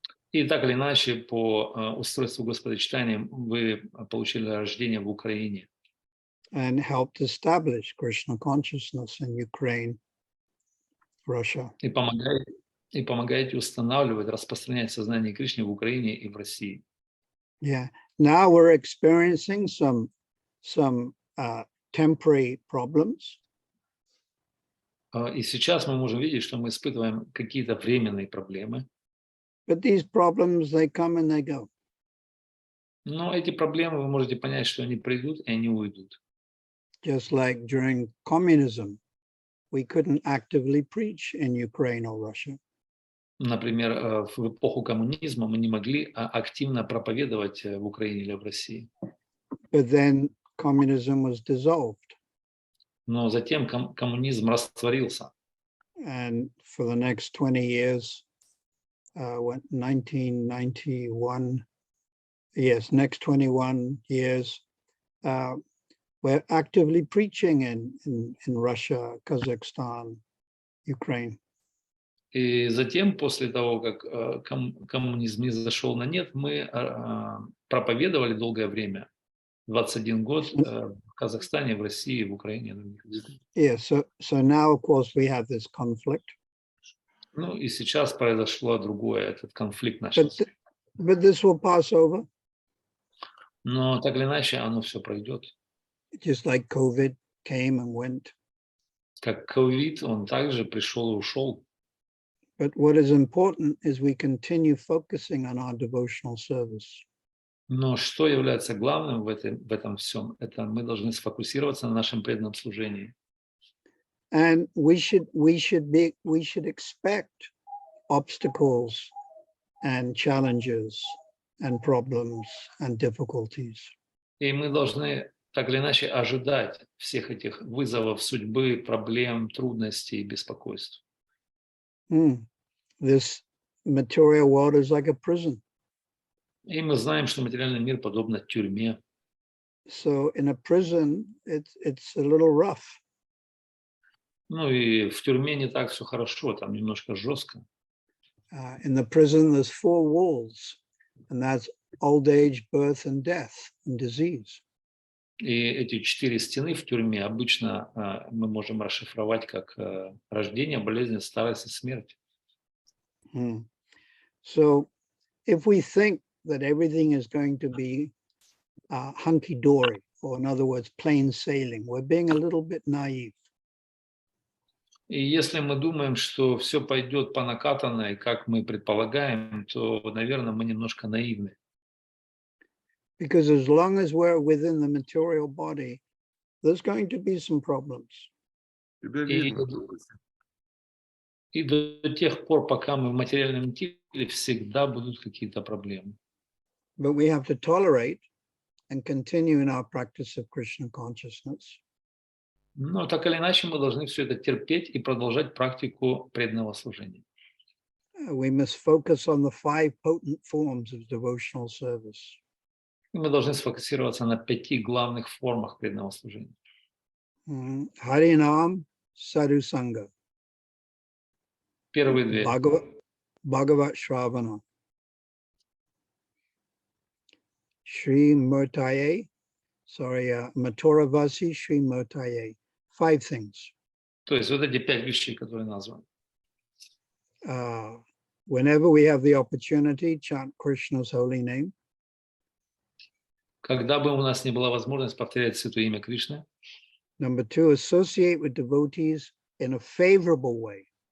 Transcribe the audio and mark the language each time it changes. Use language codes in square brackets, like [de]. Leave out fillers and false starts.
[ru] И так или иначе, по устройству Господа Читания, вы получили рождение в Украине. [en] And helped establish Krishna consciousness in Ukraine, Russia. [ru] И помогаете устанавливать, распространять сознание Кришны в Украине и в России. [en] Yeah. Now we're experiencing some temporary problems. [ru] И сейчас мы можем видеть, что мы испытываем какие-то временные проблемы. [en] But these problems, they come and they go. [ru] Но эти проблемы, вы можете понять, что они придут и они уйдут. [en] Just like during communism, we couldn't actively preach in Ukraine or Russia. [ru] Например, в эпоху коммунизма мы не могли активно проповедовать в Украине или в России. [en] But then communism was dissolved. [ru] Но затем коммунизм растворился. [en] And for the next 20 years, 1991, yes, next 21 years, we're actively preaching in Russia, Kazakhstan, Ukraine. [ru] И затем, после того, как коммунизм не зашел на нет, мы проповедовали долгое время, 21 год, в Казахстане, в России, в Украине. [en] Yeah, so now, of course, we have this conflict. [ru] Ну и сейчас произошло другое, этот конфликт начался. [en] But this will pass over. [ru] Но так или иначе, оно все пройдет. [en] Just like COVID came and went. [ru] Как ковид, он также пришел и ушел. [en] But what is important is we continue focusing on our devotional service. [ru] Но что является главным в этом всем? Это мы должны сфокусироваться на нашем преданном служении. [en] And we should expect obstacles and challenges and problems and difficulties. [ru] И мы должны так или иначе ожидать всех этих вызовов судьбы, проблем, трудностей и беспокойств. [en] This material world is like a prison. [ru] И мы знаем, что материальный мир подобно тюрьме. [en] So in a prison, it's a little rough. [ru] Ну и в тюрьме не так все хорошо, там немножко жестко. [en] In the prison, there's 4 walls, and that's old age, birth, and death, and disease. [ru] И эти 4 стены в тюрьме обычно мы можем расшифровать как рождение, болезнь, старость и смерть. [en] So if we think that everything is going to be hunky-dory, or in other words, plain sailing, we're being a little bit naive. [ru] И если мы думаем, что все пойдет по накатанной, как мы предполагаем, то, наверное, мы немножко наивны. [en] Because as long as we're within the material body, there's going to be some problems. [ru] И до тех пор, пока мы в материальном теле, всегда будут какие-то проблемы. [en] But we have to tolerate and continue in our practice of Krishna consciousness. [ru] Но так или иначе мы должны все это терпеть и продолжать практику преданного служения. [en] We must focus on the 5 potent forms of devotional service. [ru] И мы должны сфокусироваться на 5 главных формах преданного служения. [sa] Harinam, Sadhu Sangha. [ru] Первые 2. [sa] Bhagavat Shravana. Shri Murtaye, Maturavasi Shri Murtaye. [en] 5 things. [ru] То есть вот эти 5 вещей, которые названы. [en] Whenever we have the opportunity, chant Krishna's holy name. [ru] Когда бы у нас не была возможность повторять святое имя Кришны. [en] Number 2, associate with devotees in a favorable way.